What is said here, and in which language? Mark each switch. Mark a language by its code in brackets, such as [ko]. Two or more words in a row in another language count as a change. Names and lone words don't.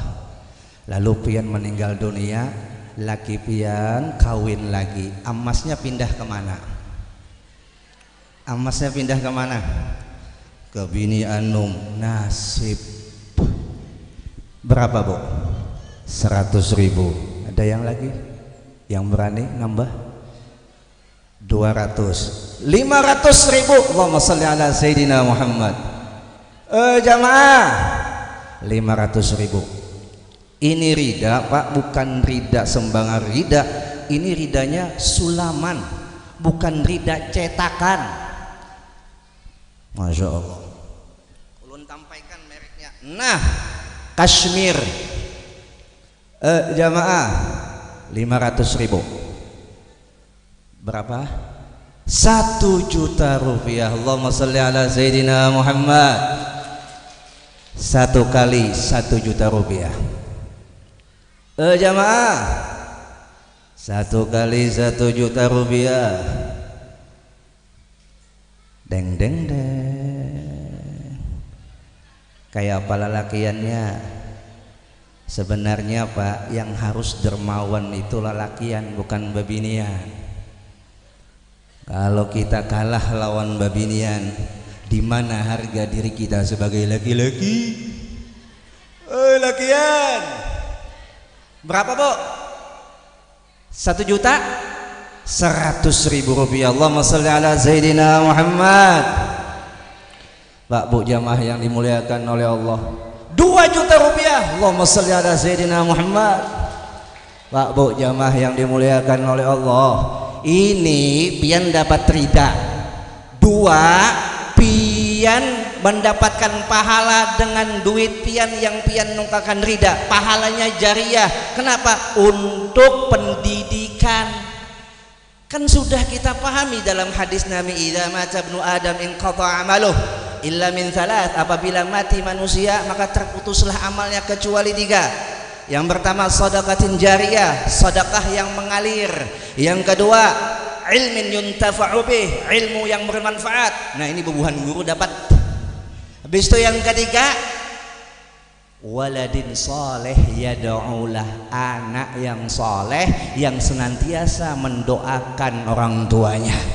[bjn] Lalu pian meninggal dunia, laki pian kawin lagi. Emasnya pindah kemana? Emasnya pindah kemana? Ke bini anum. Nasib berapa Bu? 100.000. Ada yang lagi yang berani nambah? 200, 500.000. [ar] اللهم صل على سيدنا محمد. [bjn] Jamaah, 500.000. Ini rida Pak, bukan rida sembarang rida. Ini ridanya sulaman, bukan rida cetakan. [ar] ما شاء الله. [bjn] Ulun tampaikan mereknya. Nah, Kashmir. Jamaah, 500.000. Berapa? 1 juta rupiah. [ar] اللهم صل على سيدنا محمد. [bjn] 1 kali 1 juta rupiah. Jamaah, 1 kali 1 juta rupiah. Deng deng deng. Kayak apa lelakiannya? Sebenarnya Pak, yang harus dermawan itu lelakian, bukan babinian. Kalau kita kalah lawan babinian, di mana harga diri kita sebagai laki-laki? Lakian. Berapa Bu? 1 juta? 100.000 rupiah. [ar] اللهم صل على سيدنا محمد. [bjn] Pak Bu jamaah yang dimuliakan oleh Allah, 2 juta rupiah. [ar] اللهم صل على سيدنا محمد. [bjn] Pak Bu jamaah yang dimuliakan oleh Allah, ini pian dapat rida. Dua, pian mendapatkan pahala dengan duit pian yang pian nungkakan rida. Pahalanya jariyah. Kenapa? Untuk pendidikan. Kan sudah kita pahami dalam hadis Nabi, [ar] إذا مات ابن آدم انقطع عمله إلا من ثلاث. [bjn] Apabila mati manusia maka terputuslah amalnya kecuali tiga. Yang pertama [ar] صدقة جارية, [bjn] sedekah yang mengalir. Yang kedua [ar] علم ينتفع به, [bjn] ilmu yang bermanfaat. Nah ini bubuhan guru dapat. Habis itu yang ketiga [ar] ولد صالح يدعو له, [bjn] anak yang soleh yang senantiasa mendoakan orang tuanya.